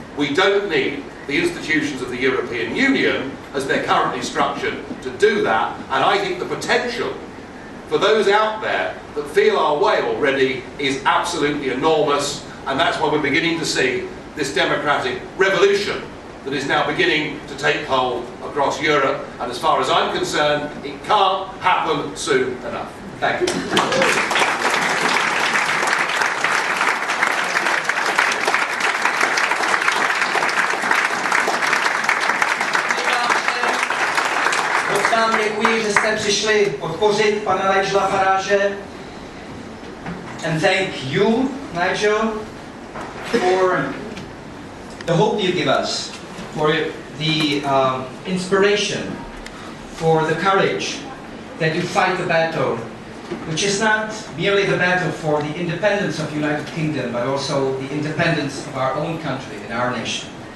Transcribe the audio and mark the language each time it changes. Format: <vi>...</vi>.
<en>We don't need the institutions of the European Union as they're currently structured to do that, and I think the potential for those out there that feel our way already is absolutely enormous, and that's why we're beginning to see this democratic revolution that is now beginning to take hold across Europe, and as far as I'm concerned, it can't happen soon enough.</en> <cs>Tak. Moc vám děkuji, že jste přišli podpořit pana Nigela Farage.</cs> <en>And thank you, Nigel, for the hope you give us, for the inspiration, for the courage that you fight the battle, which is not merely the battle for the independence of the United Kingdom, but also the independence of our own country and our nation.</en>